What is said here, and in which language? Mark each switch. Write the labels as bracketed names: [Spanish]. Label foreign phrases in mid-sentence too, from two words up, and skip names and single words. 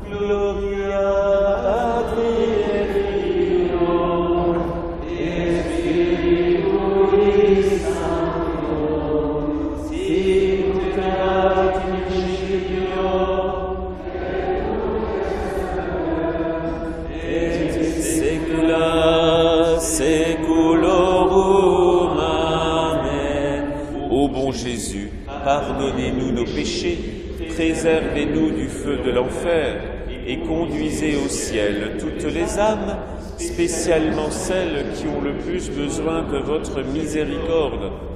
[Latin] gloria Patri et Filio et Spiritui Sancto, sicut erat in principio et saecula saeculorum. Amen. [French] Ô bon Jésus, pardonnez-nous nos péchés, préservez-nous du feu de l'enfer et conduisez au ciel toutes les âmes, spécialement celles qui ont le plus besoin de votre miséricorde.